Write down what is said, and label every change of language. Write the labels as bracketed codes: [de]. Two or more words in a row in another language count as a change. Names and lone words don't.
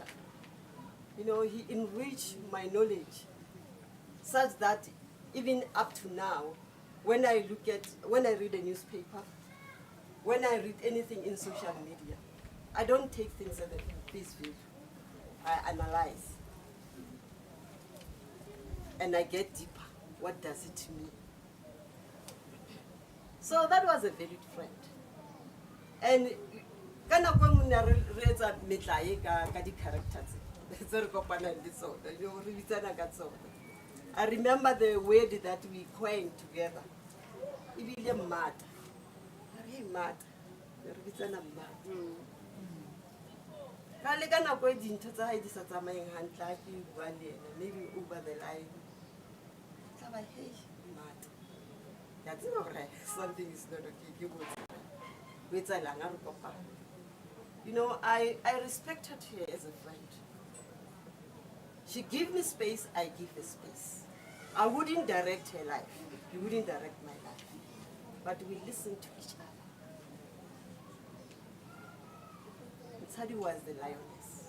[en] You know, he enriched my knowledge such that even up to now, when I read a newspaper, when I read anything in social media, I don't take things at face value. I analyze. And I get deeper. What does it mean? So that was a valid friend. [st] And kana kwa mona re etsa metlae ka di characters tse re kopana le tsona yo re bitsana ka tsona. [en] I remember the word that we coined together. [st] Ibile mmata. Re mmata. Re bitsana mmata. Ka le kana kwa dintho tsa hae di sa tsamayeng hantle a ke bua le ena, [en] maybe over the line. [st] Tla ba hey mmata. Ya tseba hore [en] something is not okay [st] ke botsa. [en] You know, I respected her as a friend. She gave me space, I give her space. I wouldn't direct her life. She wouldn't direct my life. But we listened to each other. Ntshadi was the lioness.